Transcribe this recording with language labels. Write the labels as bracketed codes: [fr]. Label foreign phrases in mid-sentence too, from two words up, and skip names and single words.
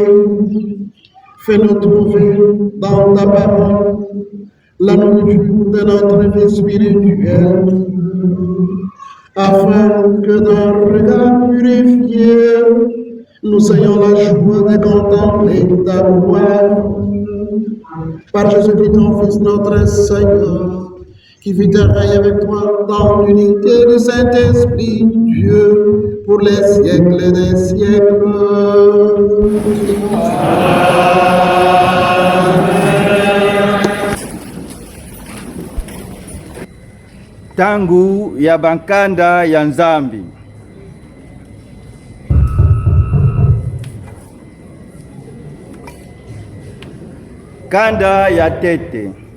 [fr] Fais-nous trouver dans ta parole la nourriture de notre vie spirituelle, afin que d'un regard purifié, nous ayons la joie de contempler ta gloire. Par Jésus-Christ, ton Fils, notre Seigneur, qui vit et règne avec toi dans l'unité du Saint-Esprit, Dieu, pour les siècles des siècles. [kg] Tangu ya bankanda ya Nzambi. Kanda ya tete.